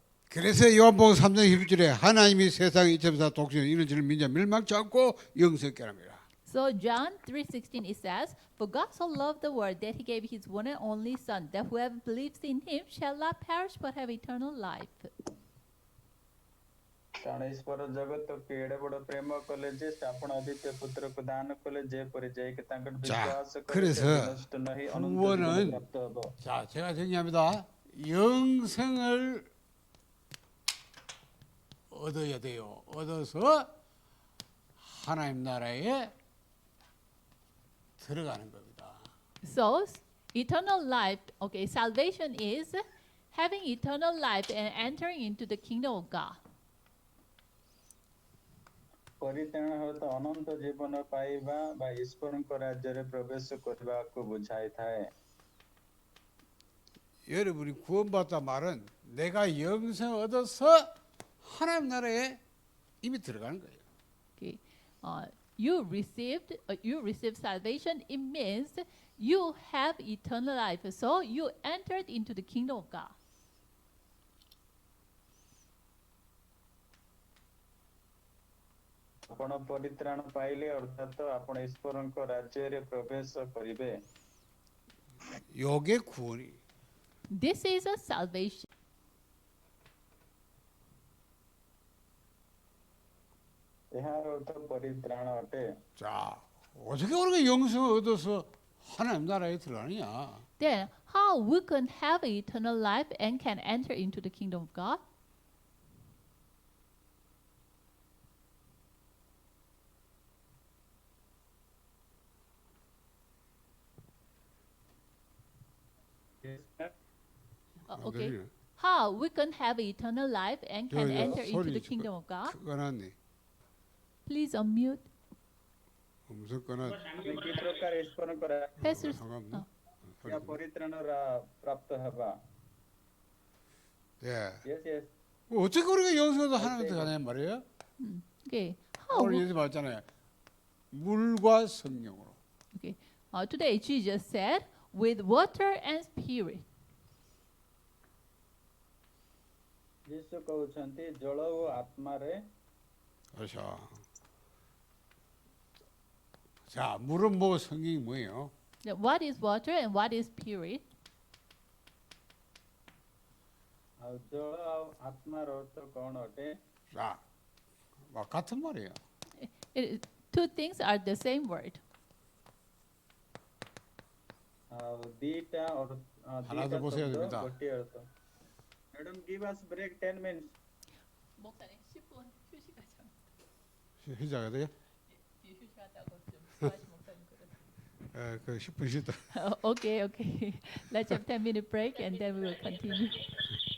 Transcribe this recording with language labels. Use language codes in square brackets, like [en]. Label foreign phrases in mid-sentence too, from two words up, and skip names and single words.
[ko] 그래서 요한복음 3장 11절에 하나님이 세상에 이처럼 독생을 이는 저를 믿는 자 멸망치 않고 영생 얻게 합니다. [en] So John 3:16 it says, "For God so loved the world that he gave his one and only Son, that whoever believes in him shall not perish but have eternal life." [or] କାରଣ ଈଶ୍ୱର ଜଗତକୁ ଏଡ଼େ ବଡ଼ ପ୍ରେମ କଲେ ଯେ ସେ ଆପଣ ଅଦ୍ୱିତୀୟ ପୁତ୍ରକୁ ଦାନ କଲେ ଯେପରି ଯାଇକି ତାଙ୍କର ବିଶ୍ୱାସ କରେ [ko] 그래서 [or] ସେ ନଷ୍ଟ ନହେଇ ଅନନ୍ତ ଜୀବନ [ko] 구원은 [or] ପ୍ରାପ୍ତ ହେବ। [ko] 자 제가 정리합니다. 영생을 얻어야 돼요. 얻어서 하나님 나라에 들어가는 겁니다. [en] So eternal life, okay, salvation is having eternal life and entering into the kingdom of God. [or] ପରିତ୍ରାଣ ହେତୁ ଅନନ୍ତ ଜୀବନ ପାଇବା ବା ଈଶ୍ୱରଙ୍କ ରାଜ୍ୟରେ ପ୍ରବେଶ କରିବାକୁ ବୁଝାଇଥାଏ। [ko] 여러분이 구원받다 말은 내가 영생 얻어서 하나님 나라에 이미 들어가는 거예요. [en] Okay, you received salvation. It means you have eternal life. So you entered into the kingdom of God. [or] ଆପଣ ପରିତ୍ରାଣ ପାଇଲେ ଅର୍ଥାତ ଆପଣ ଈଶ୍ୱରଙ୍କ ରାଜ୍ୟରେ ପ୍ରବେଶ କରିବେ। [ko] 요게 구원이. [en] This is a salvation. [or] ଏହାର ଅର୍ଥ ପରିତ୍ରାଣ ଅଟେ। [ko] 자 어떻게 우리가 영생을 얻어서 하나님 나라에 들어가느냐? [en] Then how we can have eternal life and can enter into the kingdom of God? Okay. [ko] 그래요. [en] How we can have eternal life and can enter into the kingdom of God? [ko] 꺼놨네. [en] Please unmute. [ko] 음성 꺼놨. [or] କି ପ୍ରକାର ଈଶ୍ୱରଙ୍କ [en] Pastor. [ko] 상관없나? [or] ରାଜ୍ୟ ପରିତ୍ରାଣ ପ୍ରାପ୍ତ ହେବା। [ko] 예. [en] Yes, yes. [ko] 어떻게 우리가 영생도 하나님한테 가냐 말이에요? [en] Okay. How [ko] 오늘 [en] we, [ko] 예수 말했잖아요. 물과 성령으로. [en] Today, Jesus said, with water and spirit. [or] ଯୀଶୁ କହୁଛନ୍ତି ଜଳ ଓ ଆତ୍ମାରେ [ko] 그렇죠. 자, 물은 뭐 성경이 뭐예요? [en] Now, what is water and what is spirit? [or] ଆଉ ଜଳ ଆଉ ଆତ୍ମାର ଅର୍ଥ କ'ଣ ଅଟେ? [ko] 자, 뭐 같은 말이에요. [en] Two things are the same word. [or] ଆଉ ଦିଟା [ko] 하나 더 보셔야 됩니다. [or] ଗୋଟିଏ ଅର୍ଥ. [en] Madam, give us break 10 minutes. [ko] 목사님 10분 휴식하자. 시작해야 돼요? 휴식하다고 좀 목사님 그래. 그 10분 쉬다. [en] Okay. Let's have 10-minute break and then we will continue.